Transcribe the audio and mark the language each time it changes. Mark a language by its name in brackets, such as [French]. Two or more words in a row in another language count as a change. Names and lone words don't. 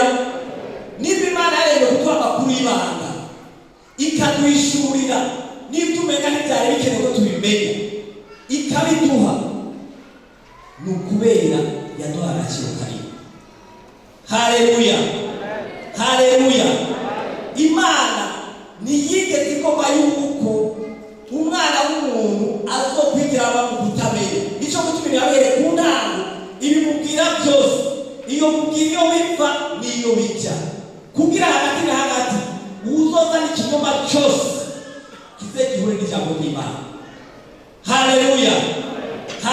[Rundi] Niba Imana yaremye kuduha amakuru y'ibanga ikaduhishurira n'ibyo umenya ntibyari bikenewe ko tubimenya ikabiduha, ni ukubera yaduha agaciro karimo. Haleluya, haleluya. Imana ntiyigeze igomba yuko umwana w'umuntu azokwigira aba mu kutamenya. Nicyo gutuma yabereye ku ntango ibimubwira byose, iyo mubwira iyo biva n'iyo bijya, kugira hagati na hagati uzozana ikinyoma cyose kize gihure n'ijambo ry'Imana. Haleluya, haleluya.